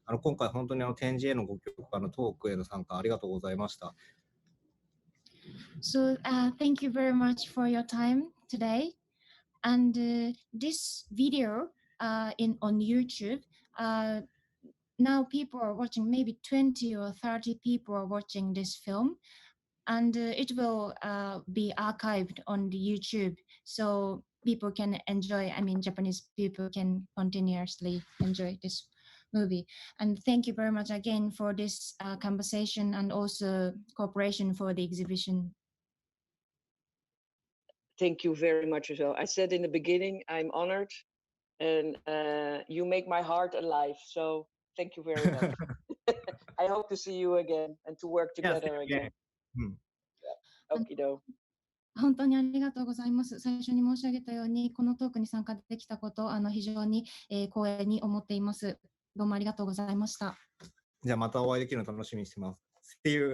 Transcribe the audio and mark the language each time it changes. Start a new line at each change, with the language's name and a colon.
Japanese: 今回本当に展示へのご協力、トークへの参加ありがとうございました。
English: So, thank you very much for your time today. And this video on YouTube, now people are watching, maybe 20 or 30 people are watching this film, and it will be archived on the YouTube, so people can enjoy, Japanese people can continuously enjoy this movie. And thank you very much again for this conversation and also cooperation for the exhibition. Thank you very much as well. I said in the beginning, I'm honored, and you make my heart alive. So thank you very much. I hope to see you again and to work together again. Okido.
Japanese: 本当にありがとうございます。最初に申し上げたように、このトークに参加できたことを非常に光栄に思っています。どうもありがとうございました。じゃあまたお会いできるの楽しみにしてます。
English: See you.